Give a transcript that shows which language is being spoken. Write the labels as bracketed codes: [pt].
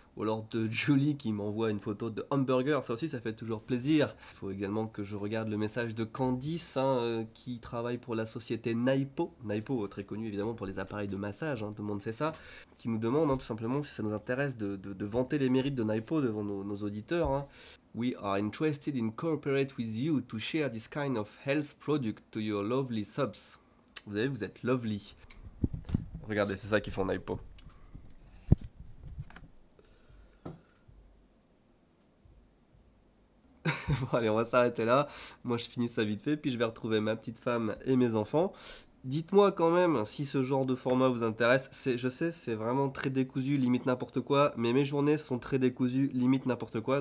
[fr] Ou alors de Julie qui m'envoie une photo de hamburger, ça aussi ça fait toujours plaisir. Il faut également que je regarde le message de Candice qui travaille pour la société Naipo. Naipo très connu évidemment pour les appareils de massage, tout le monde sait ça. Qui nous demande tout simplement si ça nous intéresse de vanter les mérites de Naipo devant nos auditeurs. [en] We are interested in cooperate with you to share this kind of health product to your lovely subs. [fr] Vous savez, vous êtes lovely. Regardez, c'est ça qu'ils font Naipo. Bon allez, on va s'arrêter là. Moi je finis ça vite fait, puis je vais retrouver ma petite femme et mes enfants. Dites-moi quand même si ce genre de format vous intéresse. Je sais, c'est vraiment très décousu, limite n'importe quoi, mais mes journées sont très décousues, limite n'importe quoi.